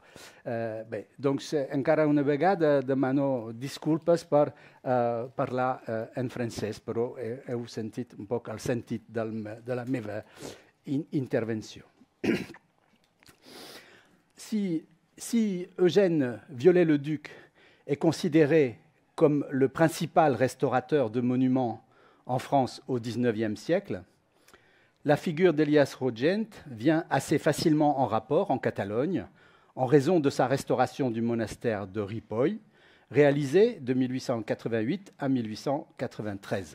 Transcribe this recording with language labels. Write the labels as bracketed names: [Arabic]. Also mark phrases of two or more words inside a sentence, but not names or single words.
[Catalan] Bé, doncs encara una vegada demano disculpes per parlar en francès, però heu sentit un poc el sentit de la meva intervenció. [French] Si Eugène Viollet-le-Duc est considéré comme le principal restaurateur de monuments en France au XIXe siècle, la figure d'Elias Rogent vient assez facilement en rapport en Catalogne en raison de sa restauration du monastère de Ripoll, réalisée de 1888 à 1893.